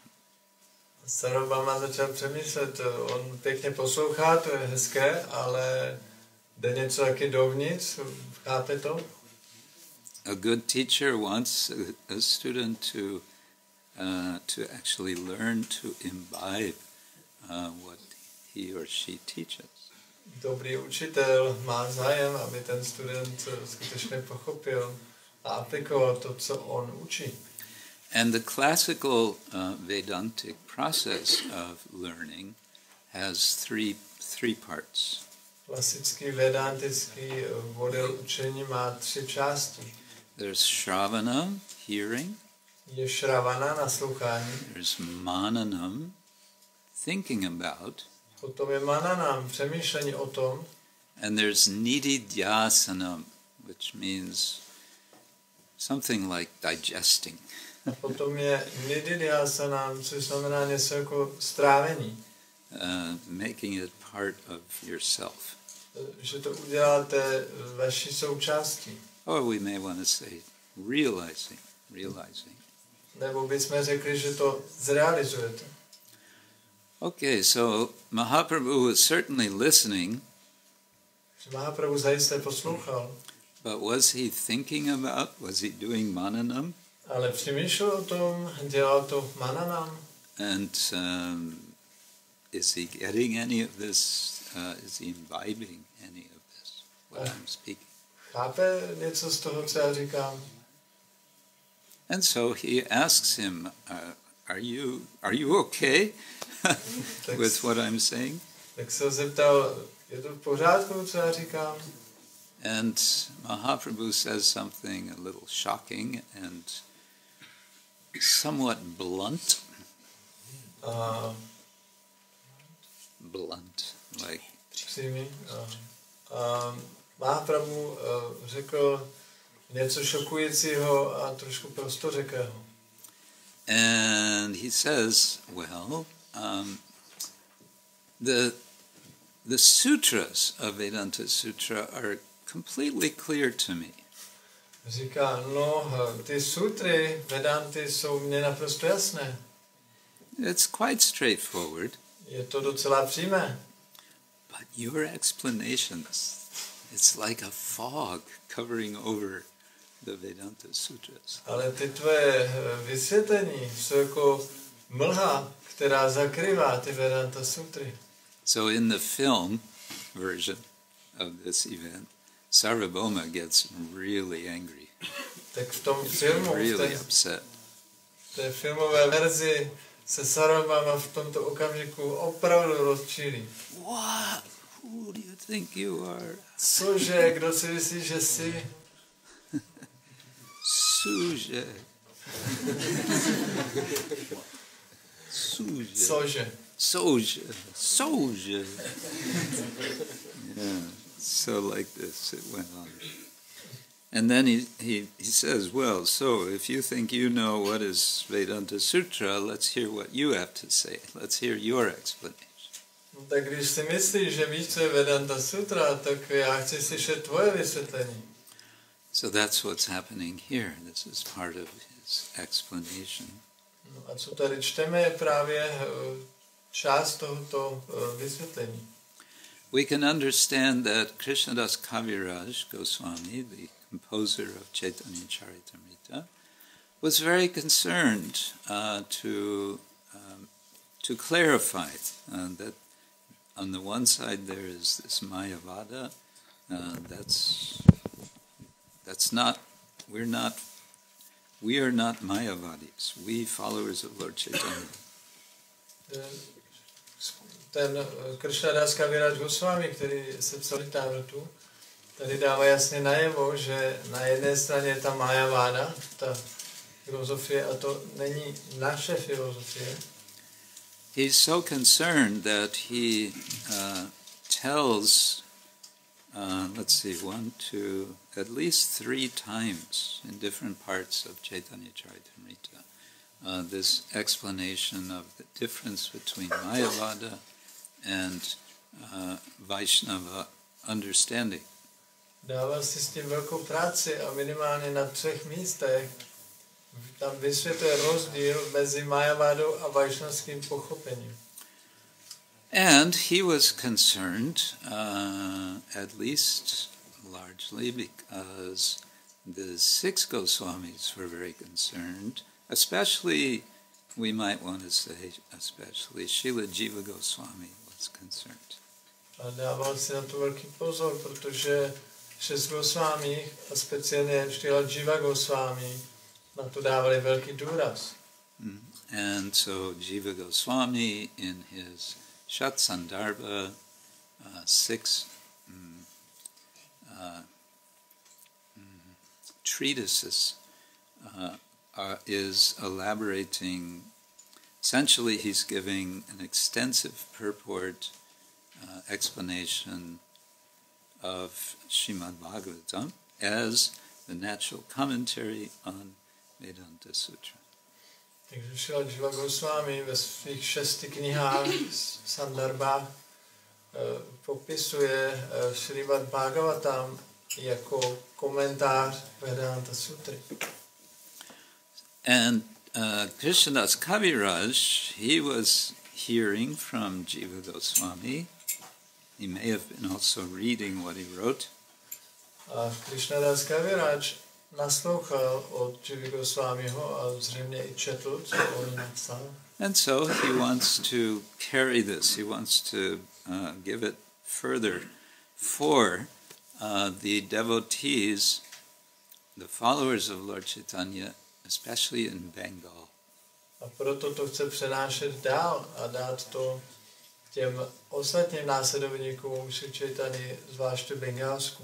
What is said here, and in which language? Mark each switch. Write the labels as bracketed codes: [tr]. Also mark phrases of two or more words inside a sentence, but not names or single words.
[cs] Sarvabhauma začal přemýšlet, on pěkně poslouchá, to je hezké, ale jde něco taky dovnitř, chápe to? [en] A good teacher wants a student to actually learn to imbibe what he or she teaches. [cs] Dobrý učitel má zájem, aby ten student skutečně pochopil a aplikoval to, co on učí. [en] And the classical Vedantic process of learning has three parts. [cs] Klasický vedantický model učení má 3 části. [en] There's Shravana, hearing. [cs] Je Shravana, naslouchání. [en] There's Mananam, thinking about. [cs] Potom je Mananam, přemýšlení o tom. [en] And there's Nididhyasanam, which means something like digesting. [cs] A potom je Nididhyasanam, což znamená něco jako strávení. [en] Making it part of yourself. [cs] že to uděláte vaší součástí. [en] Or we may want to say realizing. [cs] Nebo bychom řekli, že to zrealizujete. [en] Okay, so Mahaprabhu was certainly listening. [cs] Mahaprabhu zajisté poslouchal. [en] But was he thinking about, was he doing mananam? [cs] Ale přemýšlel o tom, dělal to mananam. [en] And is he getting any of this? Is he imbibing any of this, what I'm speaking? [cs] Chápe něco z toho, co já říkám? [en] And so he asks him, are you okay with what I'm saying? [cs] Tak se zeptal, je to v pořádku, co já říkám? [en] And Mahaprabhu says something a little shocking and somewhat blunt. Blunt, like. [cs] Mahaprabhu řekl něco šokujícího a trošku prostořekého. [en] And he says, well, the sutras of Vedanta Sutra are completely clear to me. [cs] Říká, no, ty sutry Vedanty jsou mně naprosto jasné. [en] It's quite straightforward. [cs] Je to docela přímé. [en] But your explanations, it's like a fog covering over the Vedanta Sutras. [cs] Ale ty tvoje vysvětlení jsou jako mlha, která zakrývá ty Vedanta Sutry. [en] So in the film version of this event, Sarvabhauma gets really angry. [cs] Tak v tom filmu, [en] really upset. [cs] V té filmové verzi se Sarvabhauma v tomto okamžiku opravdu rozčílí. [en] What? Who do you think you are? [cs] Cože, kdo si myslí, že jsi? Suže. Suže. Cože. Soja. [en] Yeah, so like this it went on. And then he says, well, so if you think you know what is Vedanta Sutra, let's hear what you have to say. Let's hear your explanation. [cs] Tak když si myslíš, že víš, co je Vedanta Sutra, tak já chci slyšet tvoje vysvětlení. [en] So that's what's happening here. This is part of his explanation. [cs] No a co tady čteme, je právě část tohoto vysvětlení. [en] We can understand that Krishnadas Kaviraj Goswami, the composer of Caitanya-caritāmṛta, was very concerned to clarify that on the one side there is this Mayavada, that's not, we are not Mayavadis, we followers of Lord Chaitanya. [cs] Ten Krišnadas Kaviraj Goswami, který sepsal Támrtu, tady dává jasně najevo, že na jedné straně je ta Mayaváda, ta filozofie, a to není naše filozofie. [en] He's so concerned that he tells, let's see, at least 3 times in different parts of Caitanya-caritāmṛta, this explanation of the difference between Mayavada and Vaishnava understanding. [cs] Dává si s tím velkou práci a minimálně na 3 místech tam vysvětluje rozdíl mezi Mayavádou a vaishnavským pochopením. [en] And he was concerned, at least largely, because the 6 Goswamis were very concerned, especially, we might want to say, especially Srila Jiva Goswami was concerned. [cs] A dával si na to velký pozor, protože 6 Goswami, a speciálně Srila Jiva Goswami, na to dávali velký důraz. [en] And so Jiva Goswami in his Shat Sandarbha 6 treatises is elaborating, essentially he's giving an extensive purport explanation of Srimad Bhagavatam as the natural commentary on Vedanta Sutra. [cs] Takže Srila Jiva Goswami ve svých 6 knihách, Sandarbách, popisuje Šrímad Bhagavatam jako komentář Vedanta Sutry. [en] And Krishnadas Kaviraj, he was hearing from Jiva Goswami. He may have been also reading what he wrote. [cs] A Krišnadas Kaviraj naslouchal od Jivy Goswamiho a zřejmě i četl, co on napsal. [en] And so he wants to carry this, he wants to give it further for the devotees, the followers of Lord Chaitanya, especially in Bengal. [cs] A proto to chce přenášet dál a dát to těm ostatním následovníkům Śrī Caitanya, zvláště v Bengálsku.